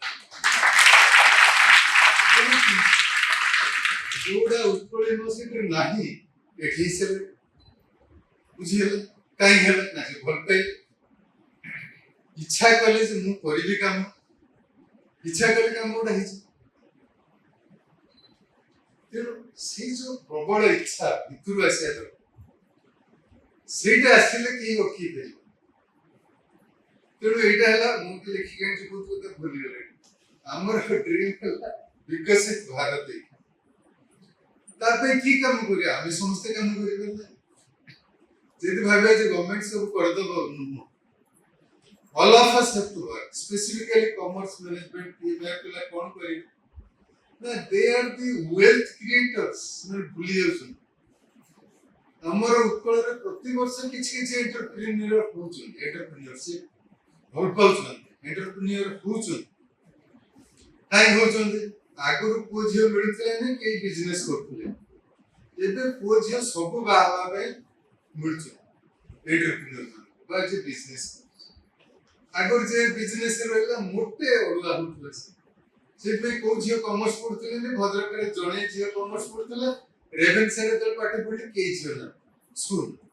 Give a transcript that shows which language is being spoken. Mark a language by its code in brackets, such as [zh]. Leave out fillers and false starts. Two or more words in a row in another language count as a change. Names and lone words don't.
[or] ଯୋଉଟା ଉତ୍କଳ ୟୁନିଭର୍ସିଟିରେ ନାହିଁ ଏଠି ହିସାବରେ ବୁଝିହେଲା କାହିଁକି ହେଲା ନା ସେ ଭଲ ପାଇଲେ ଇଚ୍ଛା କଲେ ଯେ ମୁଁ କରିବି କାମ ଇଚ୍ଛା କଲେ କାମ ଗୋଟା ହେଇଛି ତେଣୁ ସେଇ ଯୋଉ ପ୍ରବଳ ଇଚ୍ଛା ଭିତରୁ ଆସିବା ଦରକାର ସେଇଟା ଆସିଲେ କେହି ଅଟକେଇ ପାରିବ ତେଣୁ ଏଇଟା ହେଲା ମୁଁ ବି ଲେଖିକି ଆଣିଛି ବହୁତ କଥା ଭୁଲିଗଲେଣି ଆମର ଡ୍ରିମ୍ ହେଲା ବିକଶିତ ଭାରତ ତା ପାଇଁ କି କାମ କରିବା ଆମେ ସମସ୍ତେ କାମ କରିପାରିବା ଯଦି ଭାବିବା ଯେ ଗଭର୍ଣ୍ଣମେଣ୍ଟ ସବୁ କରିଦେବ [en] all of us have to work specifically commerce management PMI [or] ପିଲା କଣ କରିବେ ନା [en] they are the wealth [or] creators ମାନେ ଭୁଲି ଯାଉଛନ୍ତି ଆମର ଉତ୍କଳରେ ପ୍ରତିବର୍ଷ କିଛି କିଛି ଏଣ୍ଟରପ୍ରିନିୟର ହଉଛନ୍ତି ଏଣ୍ଟରପ୍ରିନିୟରସିପ ଭଲ ପାଉଛନ୍ତି ଏଣ୍ଟରପ୍ରିନିୟର ହଉଛନ୍ତି କାହିଁ ହଉଛନ୍ତି ଆଗରୁ ପୁଅ ଝିଅ ମିଳୁଥିଲେ ନା କେହି ବିଜନେସ୍ କରୁଥିଲେ ଏବେ ପୁଅ ଝିଅ ସବୁ ବାହା ହେବା ପାଇଁ ମିଳୁଛନ୍ତି ଏଣ୍ଟରପ୍ରିନିୟର ବା ଯେ ବିଜନେସ୍ ଆଗରୁ ଯେ ବିଜନେସ୍ ରହିଲା ମୋଟେ ଅଡୁଆ ହଉଥିଲା ସେଥିପାଇଁ କୋଉ ଝିଅ କମର୍ସ ପଢୁଥିଲେ ଭଦ୍ରକରେ ଜଣେ ଝିଅ କମର୍ସ ପଢୁଥିଲା ରେଭେନ୍ସାରେ ଯେତେବେଳେ ପାଠ ପଢିଲେ କେହି ଝିଅ ନା ସ୍କୁଲ